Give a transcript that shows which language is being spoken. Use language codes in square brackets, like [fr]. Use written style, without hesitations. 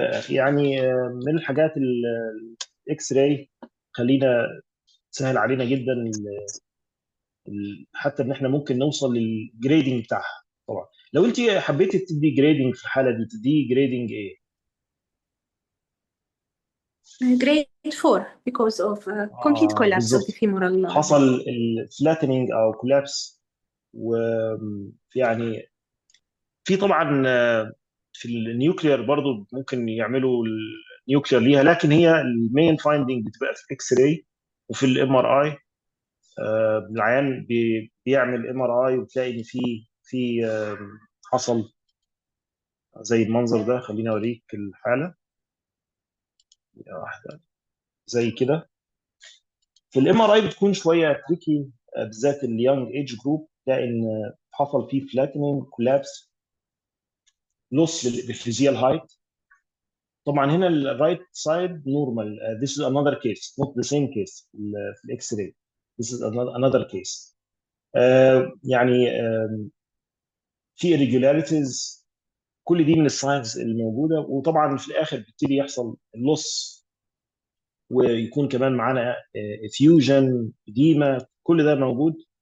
[ar] يعني من الحاجات الاكس راي خلينا تسهل علينا جدا حتى ان احنا ممكن نوصل للجريدنج بتاعها. طبعا لو انت حبيتي تدي جريدنج في الحاله دي تدي جريدنج ايه؟ [en] Grade 4 because of complete collapse of the [ar] بالظبط، [en] femoral [ar] حصل الفلاتنينج او كولابس. ويعني في طبعا في النيوكليير برضو ممكن يعملوا النيوكليير ليها، لكن هي المين فايندنج بتبقى في الاكس راي وفي الام ار اي. العيان بيعمل ام ار اي وتلاقي ان في حصل زي المنظر ده. خليني اوريك الحاله واحده زي كده. في الام ار اي بتكون شويه تريكي بالذات اليونج ايج جروب، تلاقي ان حصل فيه فلاتنينج كولابس لوس بالفيزيال هايت. طبعا هنا الرايت سايد نورمال. [en] this is another case not the same case [ar] في الاكس راي. [en] this is another case. [ar] يعني في irregularities. كل دي من الساينز الموجوده، وطبعا في الاخر بيبتدي يحصل اللص ويكون كمان معانا فيوجن ديما، كل ده موجود.